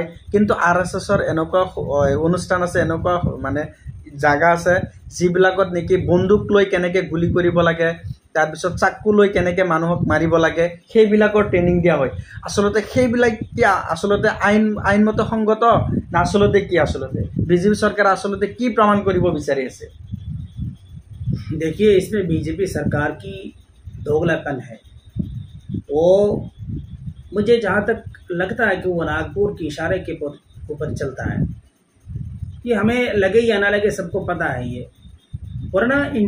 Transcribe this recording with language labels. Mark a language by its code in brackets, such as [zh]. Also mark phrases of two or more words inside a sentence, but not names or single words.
[as] কিন্তু RSSৰ এনেকুৱা অনুষ্ঠান আছে, এনেকুৱা মানে জাগা আছে যিবিলাকত নেকি বন্দুক লৈ কেনেকৈ গুলি কৰিব লাগে, তাৰপিছত চাকু লৈ কেনেকৈ মানুহক মাৰিব লাগে, সেইবিলাকৰ ট্ৰেইনিং দিয়া হয়। আচলতে সেইবিলাক কি আচলতে আইনমত সংগত না? আচলতে কি আচলতে বিজেপি চৰকাৰে আচলতে কি প্ৰমাণ কৰিব বিচাৰি আছে? [hi] देखिए, इसमें बीजेपी सरकार की दोगलापन है। वो मुझे जहाँ तक लगता है कि वो नागपुर के इशारे के ऊपर चलता है। ये हमें लगे या ना लगे सबको पता है ये।